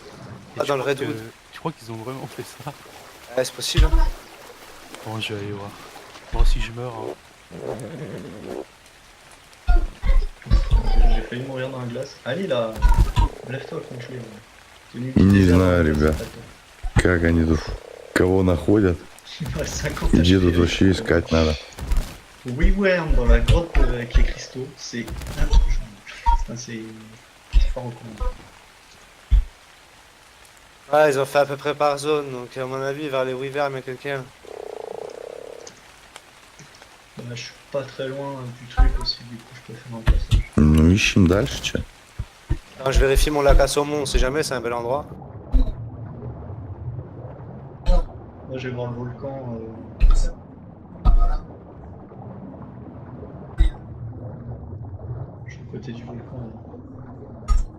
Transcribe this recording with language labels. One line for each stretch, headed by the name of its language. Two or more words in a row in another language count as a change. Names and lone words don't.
French: Ah, tu dans le crois Redwood. je crois qu'ils ont vraiment fait ça. Ouais, c'est possible. Hein. Bon, je vais aller voir. Bon, si je meurs, hein. J'ai failli mourir dans la glace. Allez là, lève-toi comme je l'ai.
Russian: Не знаю, ребят. Как они тут, кого находят,
French: Ouais,
Russian: где тут вообще искать надо.
French: Wyvern dans la grotte avec les cristaux, c'est c'est pas recommandé. Ouais, ils ont fait à peu près par zone, donc à mon avis, vers les Wyverns, il y a quelqu'un. Bah, je suis pas très loin du truc aussi, du coup je peux faire un passage.
Russian: Ну, ищем дальше, че.
French: Alors, je vérifie mon lac à saumon, on sait jamais, c'est un bel endroit. Moi je vais voir le volcan. Je suis à côté du volcan. Là.